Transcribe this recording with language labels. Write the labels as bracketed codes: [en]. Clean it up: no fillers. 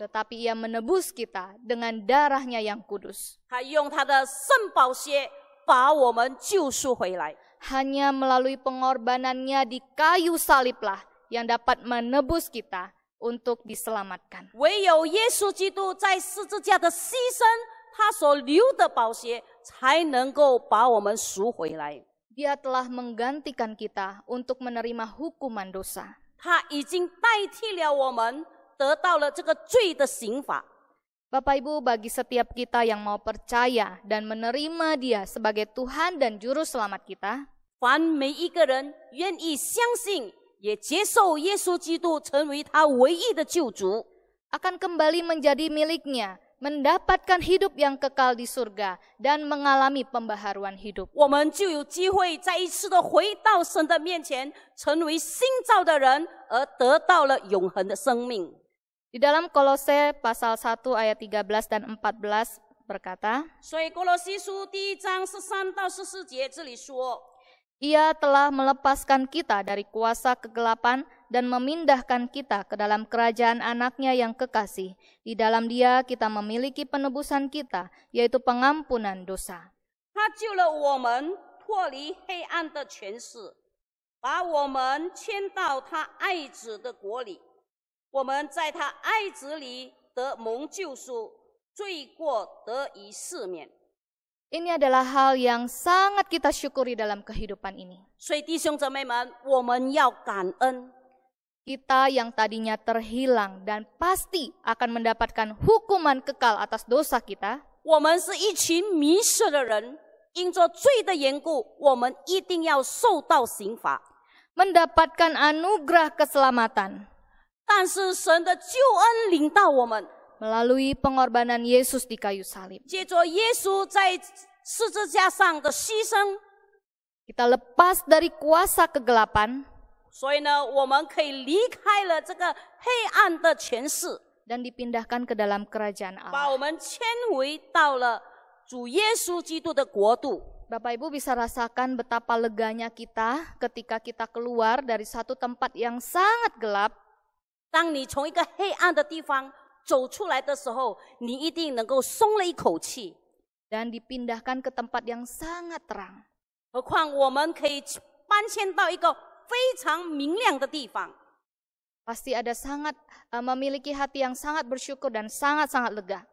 [id] Tetapi ia menebus kita dengan darahnya yang kudus. [zh] 他用他的圣宝血把我们救赎回来。 [id] Hanya melalui pengorbanannya di kayu saliblah yang dapat menebus kita untuk diselamatkan. [zh] 唯有耶稣基督在十字架的牺牲，他所流的宝血，才能够把我们赎回来。 [id] Dia telah menggantikan kita untuk menerima hukuman dosa. [zh] 他已经代替了我们，得到了这个罪的刑罚。 [id] Bapak Ibu, bagi setiap kita yang mau percaya dan menerima Dia sebagai Tuhan dan Juru Selamat kita, [zh] 凡每一个人愿意相信，也接受耶稣基督成为他唯一的救主， [id] akan kembali menjadi miliknya mendapatkan hidup yang kekal di surga, dan mengalami pembaharuan hidup. [zh] 我们就有机会再一次的回到神的面前，成为新造的人，而得到了永恒的生命。 [id] Di dalam Kolose pasal 1 ayat 13 dan 14 berkata, [zh] 所以哥罗西书第1章13到14节这里说， [id] Ia telah melepaskan kita dari kuasa kegelapan dan memindahkan kita ke dalam kerajaan anaknya yang kekasih. Di dalam dia kita memiliki penebusan kita, yaitu pengampunan dosa. [zh] 他救了我们脱离黑暗的权势，把我们迁到他爱子的国里。我们在他爱子里得蒙救赎，罪过得以赦免。 [id] Ini adalah hal yang sangat kita syukuri dalam kehidupan ini. [zh] 所以弟兄姊妹们，我们要感恩。 [id] Kita yang tadinya terhilang dan pasti akan mendapatkan hukuman kekal atas dosa kita, [zh] 我们是一群迷失的人，因着罪的缘故，我们一定要受到刑罚。 [id] mendapatkan anugerah keselamatan [zh] 但是神的救恩领到我们， [id] melalui pengorbanan Yesus di kayu salib. [zh] 借着耶稣在十字架上的牺牲， [id] Kita lepas dari kuasa kegelapan [zh] 所以呢，我们可以离开了这个黑暗的权势， [id] dan dipindahkan ke dalam kerajaan [zh] 把 [id] Allah. [zh] 我们迁回到了主耶稣基督的国度。 [id] Bapak Ibu bisa rasakan betapa leganya kita ketika kita keluar dari satu tempat yang sangat gelap [zh] 当你从一个黑暗的地方走出来的时候，你一定能够松了一口气。 [id] dan dipindahkan ke tempat yang sangat terang. [zh] 何况我们可以搬迁到一个非常明亮的地方。 [id] Pasti ada memiliki hati yang sangat bersyukur dan sangat-sangat lega.